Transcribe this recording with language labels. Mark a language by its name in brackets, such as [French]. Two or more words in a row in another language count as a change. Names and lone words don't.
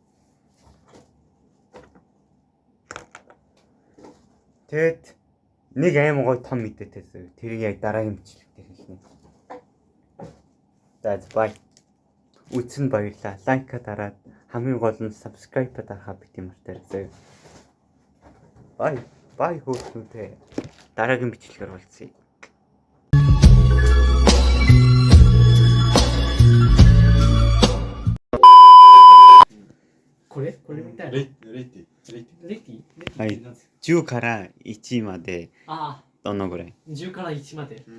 [Mongolian] Тэгэд нэг аим гой том мэдээтэйс тэрийг яг дараагийн бичлэг дээр хэлнэ. За бай. Үтсэн баярлаа. Лайка дараад хамгийн гол нь subscribe дарахаа бити мартаарай. Бай хүүхдүүдээ. Дараагийн бичлэгээр уулзъя. [Japanese] これみたいな。レイティはい。10から1までああ、どのぐらい？ 10から1まで。